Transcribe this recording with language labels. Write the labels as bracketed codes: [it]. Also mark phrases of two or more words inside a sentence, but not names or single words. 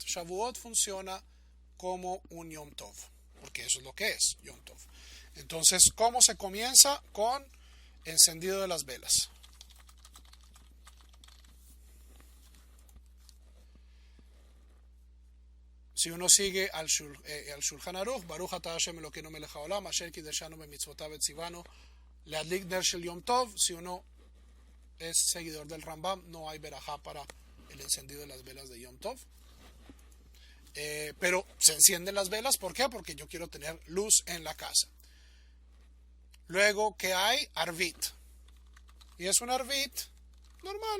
[es] Shavuot funciona como un [he] יום טוב, [es] porque eso es lo que es [he] יום טוב. [es] Entonces, ¿cómo se comienza? Con encendido de las velas. Si uno sigue al Shulchan Aruch, [he] ברוך אתה השם אלוקינו מלך העולם אשר קדשנו במצוותיו וציוונו להדליק נר של יום טוב. [es] Si uno es seguidor del Rambam, no hay verajá para el encendido de las velas de [he] יום טוב. [es] Pero se encienden las velas, ¿por qué? Porque yo quiero tener luz en la casa. Luego, ¿qué hay? Arvit. Y es un arvit normal.